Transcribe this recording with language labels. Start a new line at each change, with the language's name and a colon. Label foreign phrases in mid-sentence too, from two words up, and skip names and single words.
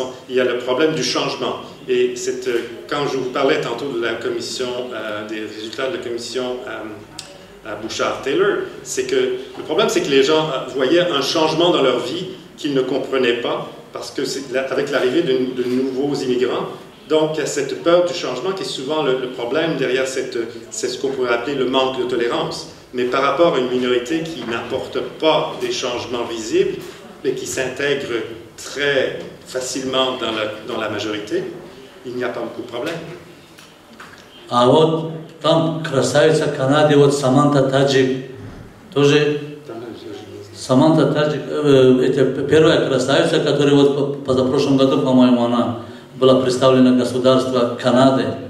French: Il y a le problème du changement. Et quand je vous parlais tantôt de la commission, des résultats de la commission à Bouchard-Taylor, c'est que le problème, c'est que les gens voyaient un changement dans leur vie qu'ils ne comprenaient pas parce que avec l'arrivée de nouveaux immigrants, donc il y a cette peur du changement qui est souvent le problème derrière c'est ce qu'on pourrait appeler le manque de tolérance. Mais par rapport à une minorité qui n'apporte pas des changements visibles, mais qui s'intègre très facilement dans la majorité, il n'y a pas beaucoup de problèmes.
Russian: А вот там красавица Канады, вот Саманта Таджик, тоже Саманта Таджик, это первая красавица, которая вот позапрошлом году, по-моему, она была представлена государство Канады.